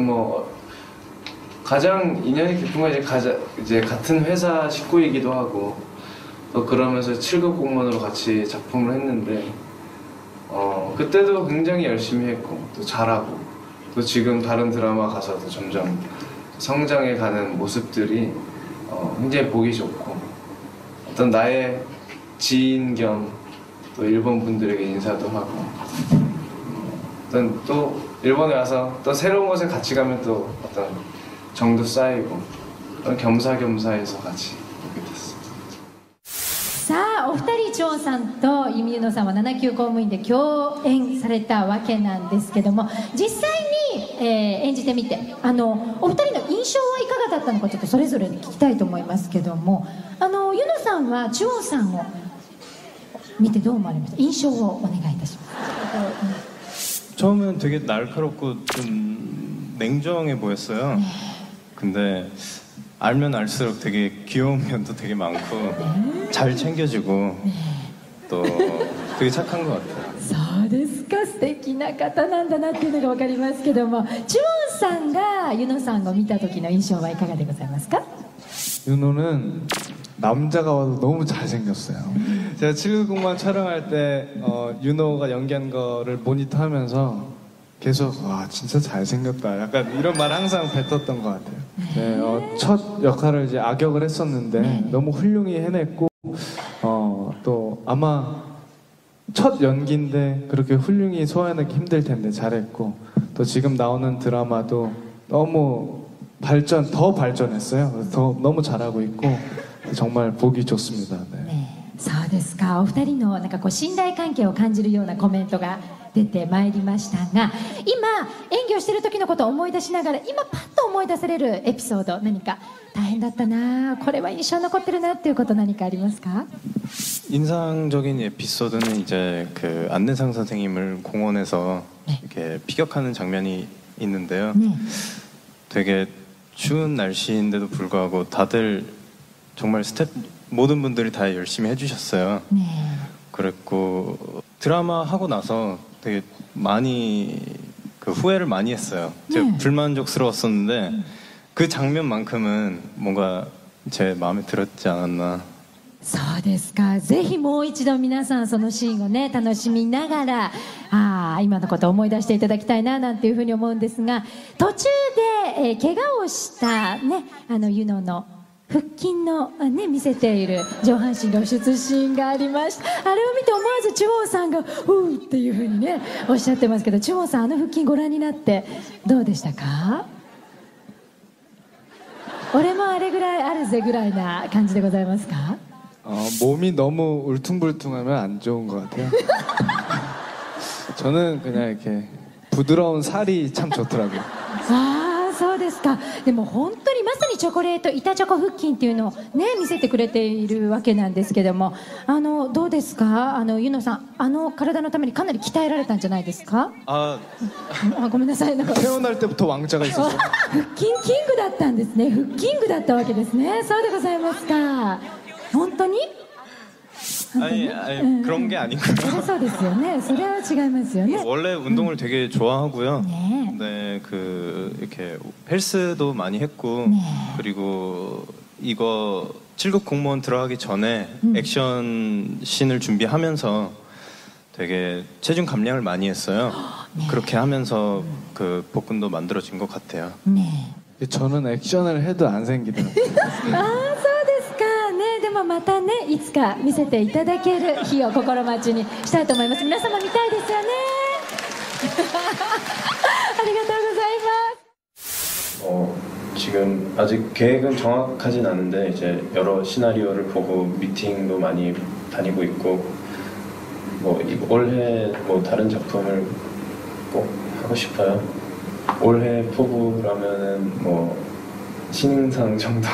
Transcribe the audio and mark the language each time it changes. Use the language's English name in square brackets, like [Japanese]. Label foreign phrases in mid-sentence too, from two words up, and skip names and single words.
[Korean] 뭐 가장 인연이 깊은 건 이제 같은 회사 식구이기도 하고 또 그러면서 7급 공무원으로 같이 작품을 했는데 그때도 굉장히 열심히 했고 또 잘하고 또 지금 다른 드라마 가서도 점점 성장해 가는 모습들이 굉장히 보기 좋고 어떤 나의 지인 겸 또 일본 분들에게 인사도 하고 어떤 또 일본에 와서 또 새로운 곳에 같이 가면 또 어떤 정도 쌓이고 겸사겸사해서 같이 오게 됐습니다. [Japanese] さあお二人チョンさんとイミユノさんは7級公務員で共演されたわけなんですけども実際に、演じてみてお二人の印象はいかがだったのかちょっとそれぞれに聞きたいと思いますけどもユノさんはチョンさんを見てどう思われました印象をお願いいたします [Korean] 처음엔 되게 날카롭고 좀 냉정해 보였어요. 네. 근데 알면 알수록 되게 귀여운 면도 되게 많고 잘 챙겨주고 또 되게 착한 것 같아요. [Japanese] そうですか素敵な方なんだなっていうのが分かりますけどもチョンさんがユノさんを見た時の印象はいかがでございますか [Korean] 윤호는 남자가 와도 너무 잘생겼어요. 제가 790만 촬영할 때 윤호가 연기한 거를 모니터하면서 계속 와 진짜 잘생겼다 약간 이런 말 항상 뱉었던 것 같아요. 네, 첫 역할을 이제 악역을 했었는데 너무 훌륭히 해냈고 또 아마 첫 연기인데 그렇게 훌륭히 소화해내기 힘들 텐데 잘했고 또 지금 나오는 드라마도 너무 더 발전했어요. 그래서 너무 잘하고 있고 정말 보기 좋습니다. 네. [Japanese] そうですかお二人のなんかこう信頼関係を感じるようなコメントが出てまいりましたが今演技をしている時のことを思い出しながら今パッと思い出されるエピソード何か大変だったなこれは印象に残ってるなっていうこと何かありますか [Korean] 인상적인 에피소드는 이제 그 안내상 선생님을 공원에서 네. 이렇게 피격하는 장면이 있는데요. 네. 되게 추운 날씨인데도 불구하고 다들 정말 스태프 모든 분들이 다 열심히 해주셨어요. 네. 그랬고 드라마 하고 나서 되게 많이 그 후회를 많이 했어요. 제가 네. 불만족스러웠었는데 그 장면만큼은 뭔가 제 마음에 들었지 않았나. [Japanese] そうですかぜひもう一度皆さんそのシーンをね楽しみながら今のことを思い出していただきたいななんていうふうに思うんですが途中で、怪我をしたねユノの腹筋の、ね、見せている上半身露出シーンがありましたあれを見て思わずチュオンさんが「うー」っていうふうにねおっしゃってますけどチュオンさん腹筋ご覧になってどうでしたか俺もあれぐらいあるぜぐらいな感じでございますか [Korean] 몸이 너무 울퉁불퉁하면 안 좋은 것 같아요. 저는 그냥 이렇게 부드러운 살이 참 좋더라고요. [Japanese] そうですかでも本当にまさにチョコレート板チョコ腹筋っていうのをね見せてくれているわけなんですけどもどうですかユノさん体のためにかなり鍛えられたんじゃないですかごめんなさいなんか [Korean] 태어날 때부터 왕자가 있었어요. [Japanese] 腹筋キングだったんですね腹筋具だったわけですねそうでございますか本当に [Korean] 아니 그런 게 아니고요. [Japanese] そりゃそうですよねそれは違いますよね [Korean] 원래 운동을 되게 좋아하고요. 네. 네, 그 이렇게 헬스도 많이 했고 네. 그리고 이거 7급 공무원 들어가기 전에 액션 씬을 준비하면서 되게 체중 감량을 많이 했어요. 네. 그렇게 하면서 그 복근도 만들어진 것 같아요. 네. 저는 액션을 해도 안 생기더라고요. [Japanese] そうですかねでもまたねいつか見せていただける日を心待ちにしたいと思います皆様見たいですよねありがとうございます [Korean] 지금 아직 계획은 정확하진 않은데 이제 여러 시나리오를 보고 미팅도 많이 다니고 있고 뭐 올해 뭐 다른 작품을 꼭 하고 싶어요. 올해 포부라면은 뭐 신인상 정도.